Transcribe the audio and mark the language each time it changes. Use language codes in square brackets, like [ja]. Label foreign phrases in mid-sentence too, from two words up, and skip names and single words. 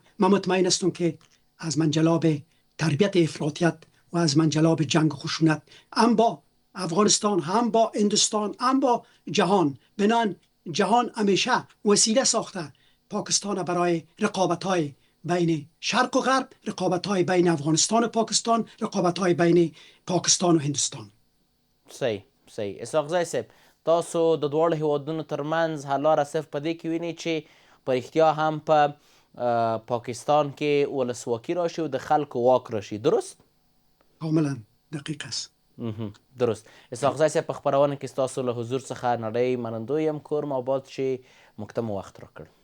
[fa] من مطمئن هستم که از منجلاب تربیت افراطیت و از منجلاب جنگ و خشونت هم با افغانستان، هم با هندوستان، هم با جهان، بنان جهان همیشه وسیله ساخته پاکستان برای رقابت‌های بین شرق و غرب، رقابت‌های بین افغانستان و پاکستان، رقابت‌های بین پاکستان و هندوستان. صحیح. [ps] اسحاقزی صاحب، تاسو د دواړو هیوادونو ترمنځ حل لاره صرف په دې کې وینئ چې په رښتیا هم په پاکستان کې ولسواکي راشي او د خلکو واک راشي، [fa] درست؟ کاملا دقیق است. درست. [ps] اسحاقزی صاحب، په خپرونه کې ستاسو له حضور څخه نړۍ منندوی یم. کور مو آباد شي، موږ ته مو وخت راکړ.